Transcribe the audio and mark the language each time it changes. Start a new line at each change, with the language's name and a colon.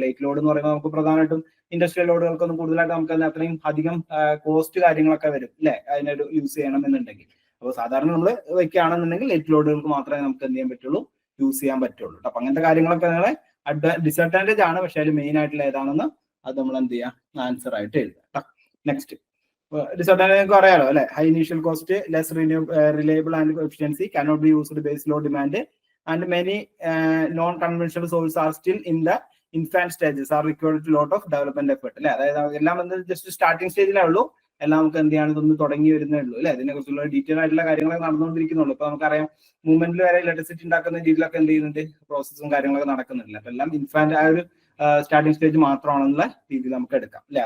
Malayalam: Light load എന്ന് പറയുമ്പോൾ നമുക്ക് പ്രധാനമായിട്ടും ഇൻഡസ്ട്രിയൽ ലോഡുകൾക്കൊന്നും കൂടുതലായിട്ട് നമുക്ക് അത്രയും അധികം കോസ്റ്റ് കാര്യങ്ങളൊക്കെ വരും അല്ലെ, അതിനൊരു യൂസ് ചെയ്യണം എന്നുണ്ടെങ്കിൽ. അപ്പോൾ സാധാരണ നമ്മൾ വെക്കുകയാണെന്നുണ്ടെങ്കിൽ ലൈറ്റ് ലോഡുകൾക്ക് മാത്രമേ നമുക്ക് എന്ത് ചെയ്യാൻ പറ്റുള്ളൂ, യൂസ് ചെയ്യാൻ പറ്റുള്ളൂ. അപ്പൊ അങ്ങനത്തെ കാര്യങ്ങളൊക്കെ നിങ്ങളെ ഡിസ്അഡ്വാൻറ്റേജ് ആണ്. പക്ഷെ അതിൽ മെയിൻ ആയിട്ടുള്ള ഏതാണെന്ന് അത് നമ്മൾ എന്ത് ചെയ്യാം, ആൻസർ ആയിട്ട് എഴുതാം. നെക്സ്റ്റ് ഡിസ്അഡ്വാൻറ്റേജ് നിങ്ങൾക്ക് അറിയാലോ അല്ലെ.
English: High initial cost, less reliable and efficiency, cannot be used base load demand, and many non-conventional sources are still in the infant stages, are required a lot of development effort അല്ലെ.
Malayalam: അതായത് എല്ലാം just starting സ്റ്റേജിലേ ഉള്ളൂ, എല്ലാം നമുക്ക് എന്ത് ചെയ്യാണ്, ഇതൊന്ന് തുടങ്ങി വരുന്നേ ഉള്ളൂ അല്ലെ. അതിനെ കുറിച്ചുള്ള ഡീറ്റെയിൽ ആയിട്ടുള്ള കാര്യങ്ങളൊക്കെ നടന്നുകൊണ്ടിരിക്കുന്നുള്ളൂ. ഇപ്പൊ നമുക്കറിയാം മൂവ്മെന്റിൽ വരെ ഇലക്ട്രിസിറ്റി ഉണ്ടാക്കുന്ന രീതിയിലൊക്കെ എന്ത് ചെയ്യുന്നുണ്ട്, പ്രോസസ്സും കാര്യങ്ങളൊക്കെ നടക്കുന്നില്ല. അപ്പൊ എല്ലാം ഇൻഫാന്റ് ആ ഒരു സ്റ്റാർട്ടിംഗ് സ്റ്റേജ് മാത്രമാണെന്നുള്ള രീതിയിൽ നമുക്ക് എടുക്കാം അല്ലെ.